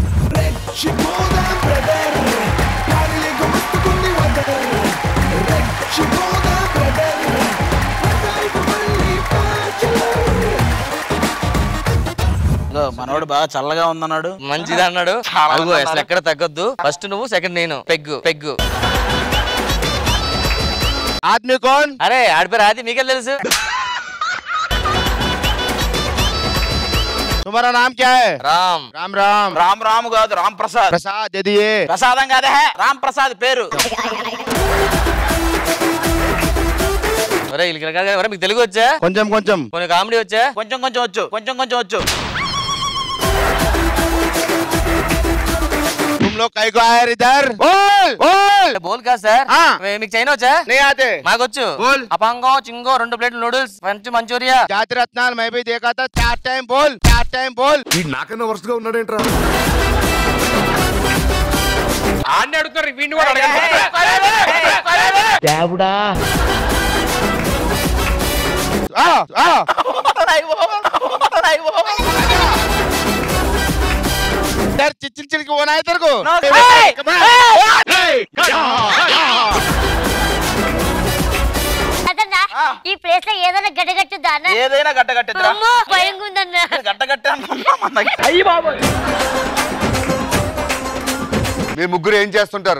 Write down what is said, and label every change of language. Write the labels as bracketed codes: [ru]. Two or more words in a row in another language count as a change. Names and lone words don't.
[te] మనోడు బాగా చల్లగా ఉందన్నాడు. మంచిది అన్నాడు. అసలు ఎక్కడ తగ్గొద్దు. ఫస్ట్ నువ్వు, సెకండ్ నేను. పెగ్గు పెగ్గు. [hi] आदमी कौन? [te] అరే ఆడిపోయారు, అది మీకే తెలుసు. [hi] तुम्हारा नाम क्या है? [te] రామ్. राम राम. राम राम కాదు, రామ్ ప్రసాద్. ప్రసాద్ [hi] दे दिए. [te] ప్రసాదం కాదే, రామ్ ప్రసాద్ పేరు. మీకు తెలుగు వచ్చా? కొంచెం కొంచెం. కొన్ని కామెడీ వచ్చా? కొంచెం కొంచెం వచ్చు. కొంచెం కొంచెం వచ్చు. [hi] तुम लोग कई को आए इधर? बोल बोल. [te] బోల్ కాదు సార్. మీకు చైనా వచ్చా? [hi] नहीं आते. [te] మాకొచ్చు. [hi] बोल. [te] అపాంగో చింగో 2 ప్లేట్లు నూడిల్స్, పంచ్ మంచూరియా. [hi] जाति रत्नाल मैं भी देखा था. 4 टाइम बोल. 4 टाइम बोल. [te] నాకన్నా వరుసగా ఉన్నాడేంట్రా? ఆడిని అడుగుతున్నారు, వీడిని కూడా అడగండి. [hi] चिचिल चिल को बनाए तेरे को. [te] ఈ ప్లేస్ లో ఏదైనా గడ్డగట్టుద్దా? ఏదైనా గట్టగట్టేద్దా? భయంగా ఉందన్నా. గట్టగట్టే మీ ముగ్గురు ఏం చేస్తుంటారు?